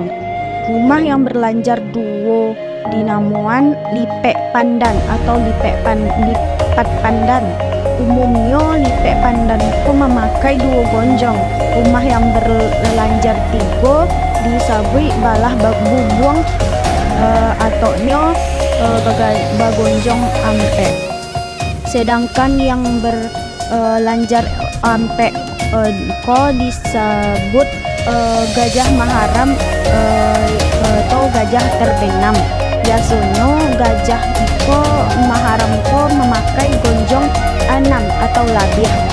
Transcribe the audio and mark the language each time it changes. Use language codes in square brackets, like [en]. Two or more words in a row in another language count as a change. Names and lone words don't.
[id] Rumah yang berlanjar dua dinamoan lipek pandan atau lipat pandan. Umumnya lipek pandan itu memakai dua gonjong. Rumah yang berlanjar tiga disebut balah bubuang ataunya bagonjong ampe. Sedangkan yang berlanjar [min] ampe ko [id] disebut gajah maharam atau gajah terbenam. Biasanya gajah iko maharam ko memakai gonjong 6 atau labih.